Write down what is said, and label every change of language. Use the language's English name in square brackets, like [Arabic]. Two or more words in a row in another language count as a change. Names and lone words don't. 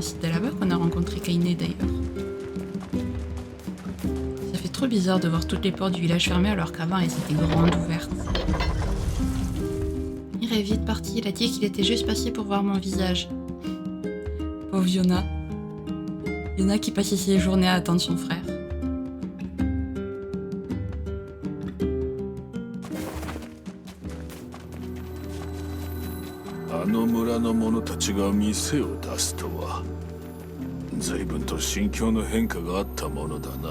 [French] C'était là-bas qu'on a rencontré Kaine d'ailleurs. Ça fait trop bizarre de voir toutes les portes du village fermées alors qu'avant elles étaient grandes ouvertes. Il est vite parti, il a dit qu'il était juste passé pour voir mon visage. Pauvre Yona. Yona qui passait ses journées à attendre son frère. [Japanese] あの村の者たちが店を出すとは随分と心境の変化があったものだな。